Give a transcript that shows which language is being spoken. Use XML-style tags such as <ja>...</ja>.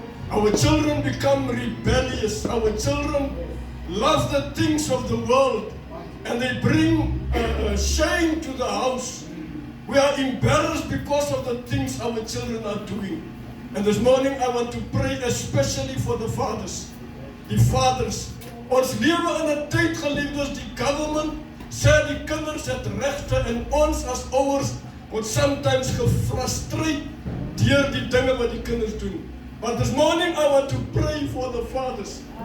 <en>Our children become rebellious. Our children love the things of the world, and they bring shame to the house. We are embarrassed because of the things our children are doing. And this morning I want to pray especially for the fathers.</en> <af>Die vaders. Ons lewe in 'n tyd, geliefdes, die government sê die kinders het regte, en ons as ouers word</af> <en>sometimes</en> <af>gefrustreerd deur die dinge wat die kinders doen.</af> <en>But this morning I want to pray for the fathers.</en>